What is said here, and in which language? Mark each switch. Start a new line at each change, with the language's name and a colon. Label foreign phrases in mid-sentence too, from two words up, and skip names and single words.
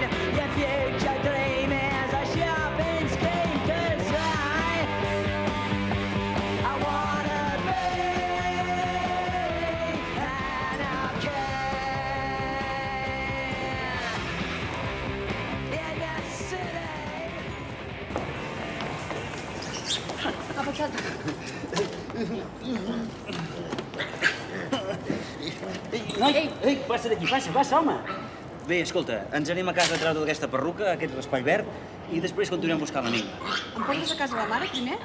English: your future dream is a shopping scheme, 'cause I wanna be an arcade in the city.
Catalan: Ha passat? Ei, passa d'aquí, passa, home. Bé, escolta, ens anem a casa a treure d'aquesta perruca, aquest raspall verd, i després continuem buscant l'enigma. Em portes a casa la mare, primer?